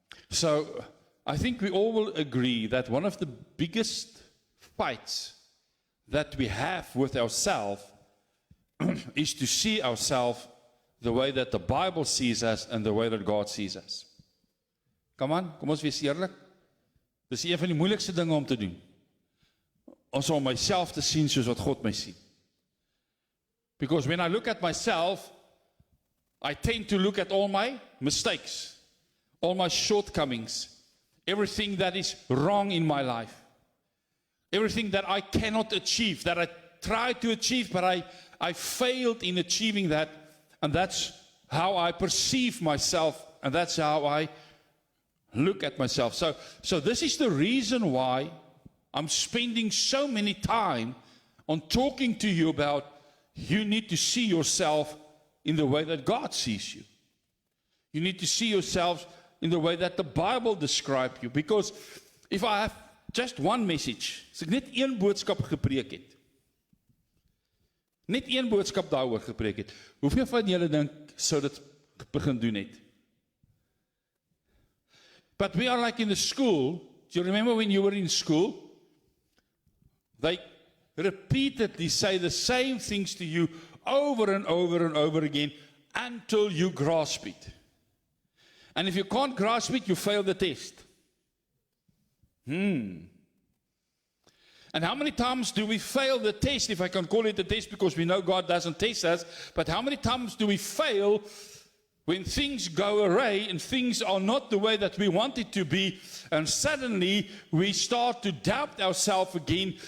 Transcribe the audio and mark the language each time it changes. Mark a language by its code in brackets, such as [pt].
[en] So I think we all will agree that one of the biggest fights that we have with ourselves is to see ourselves the way that the Bible sees us and the way that God sees us. Come on, [af] kom ons wees eerlik. Dis een van die moeilikste dinge om te doen. Om myself te sien soos wat God my sien. [en] Because when I look at myself, I tend to look at all my mistakes, all my shortcomings, everything that is wrong in my life, everything that I cannot achieve, that I tried to achieve, but I failed in achieving that, and that's how I perceive myself, and that's how I look at myself. So this is the reason why I'm spending so many time on talking to you about you need to see yourself in the way that God sees you. You need to see yourself in the way that the Bible describes you. Because if I have just one message, [af] as ek net een boodskap gepreek het, net een boodskap daaroor gepreek het, hoeveel van julle dink sou dit begin doen het? [en] But we are like in the school. Do you remember when you were in school? They repeatedly say the same things to you over and over and over again until you grasp it. And if you can't grasp it, you fail the test. And how many times do we fail the test, if I can call it a test, because we know God doesn't test us, but how many times do we fail when things go awry and things are not the way that we want it to be, and suddenly we start to doubt ourselves again.